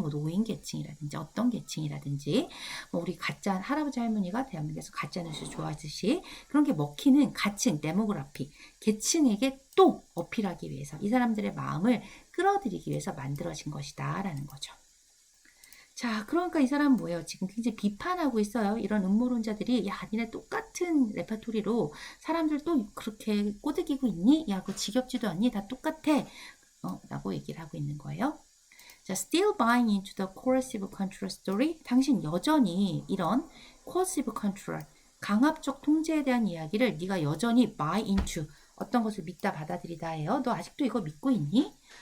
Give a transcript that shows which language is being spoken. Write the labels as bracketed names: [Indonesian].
[Korean] 뭐 노인 계층이라든지 어떤 계층이라든지 뭐 우리 가짜 할아버지 할머니가 대한민국에서 가짜뉴스 좋아하듯이 그런 게 먹히는 가층 데모그래피 계층에게 또 어필하기 위해서 이 사람들의 마음을 끌어들이기 위해서 만들어진 것이다 라는 거죠. 자, 그러니까 이 사람은 뭐예요? 지금 굉장히 비판하고 있어요. 이런 음모론자들이 야, 니네 똑같은 레파토리로 사람들 또 그렇게 꼬드기고 있니? 야, 그거 지겹지도 않니? 다 똑같아. 라고 얘기를 하고 있는 거예요. [English] 자, still buying into the coercive control story. [Korean] 당신 여전히 이런 [English] coercive control, [Korean] 강압적 통제에 대한 이야기를 네가 여전히 [English] buy into, [Korean] 어떤 것을 믿다 받아들이다 해요. 너 아직도 이거 믿고 있니?